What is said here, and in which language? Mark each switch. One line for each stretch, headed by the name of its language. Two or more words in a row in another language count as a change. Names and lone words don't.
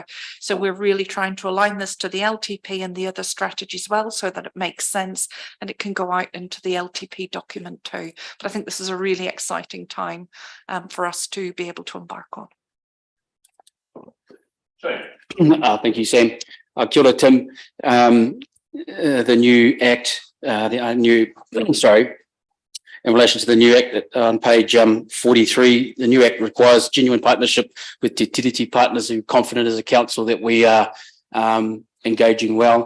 English: So we're really trying to align this to the LTP and the other strategies well, so that it makes sense and it can go out into the LTP document too. But I think this is a really exciting time for us to be able to embark on. Thank you, Sam.
Māori: Kia ora,
English: Tim. The new act, in relation to the new act on page 43, the new act requires genuine partnership with Te Tiriti partners who are confident as a council that we are engaging well.